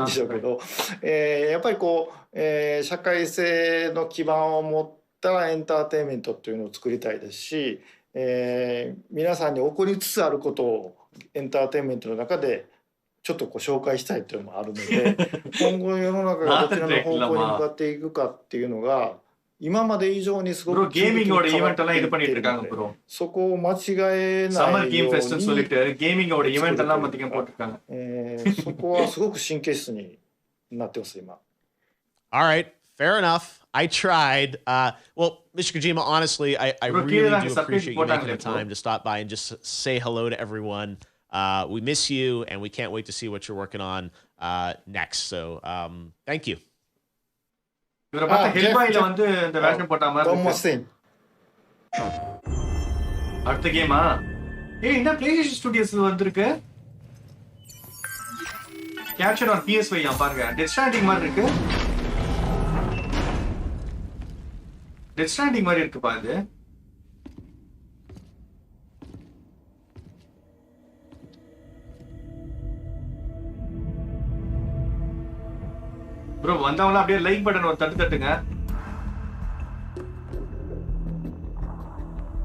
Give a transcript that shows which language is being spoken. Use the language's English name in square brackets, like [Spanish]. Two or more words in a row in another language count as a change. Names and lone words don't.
[Japanese] でしょうけど、やっぱりこう、社会性の基盤を持ったエンターテインメントっていうのを作りたいですし、皆さんに起こりつつあることをエンターテインメントの中でちょっとこう紹介したいというのもあるので今後世の中がどちらの方向に向かっていくかっていうのが今まで以上にすごく [Tamil] ゲーミング ஓட ஈவென்ட் எல்லாம் இது பண்ணிட்டு இருக்காங்க ப்ரோ. [Japanese] そこを間違えないように [Tamil] サマーゲームフェス ன்னு சொல்லிட்டு ゲーミング ஓட ஈவென்ட் எல்லாம் மத்தியம் போட்டுருக்காங்க. [Japanese] そこはすごく神経質になってます今. [English] All right, fair enough. I tried. Well, Mr. Kojima, honestly, I really do appreciate you making the time to stop by and just say hello to everyone. We miss you, and we can't wait to see what you're working on next. So, thank you. [Tamil] இவரை பார்த்தா ஹெல்பாயில வந்து இந்த வேஷம் போட்ட மாதிரி இருக்கு. அடுத்த கேமா? என்ன PlayStation Studios வந்திருக்கு? [English] Capture on PS5 [Tamil] பாருங்க. Death Stranding மாதிரி இருக்கு. Death Stranding மாதிரி இருக்கு பாருங்க. ப்ரோ வந்தவங்களா அப்படியே [English] like button [Tamil] ஒரு தட்டுங்க.